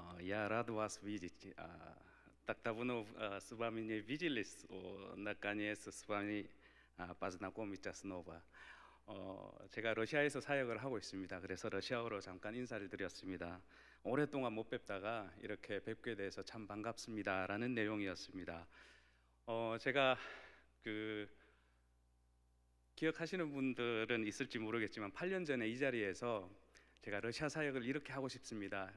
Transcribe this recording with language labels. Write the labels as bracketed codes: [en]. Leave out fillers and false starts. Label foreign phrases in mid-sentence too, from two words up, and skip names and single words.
[ru] Я рад вас видеть. Так давно с вами не виделись. Наконец с вами познакомиться снова. [ko] 제가 러시아에서 사역을 하고 있습니다. 그래서 러시아어로 잠깐 인사를 드렸습니다. 오랫동안 못 뵙다가 이렇게 뵙게 돼서 참 반갑습니다라는 내용이었습니다. 제가 그 기억하시는 분들은 있을지 모르겠지만 8년 전에 이 자리에서 제가 러시아 사역을 이렇게 하고 싶습니다.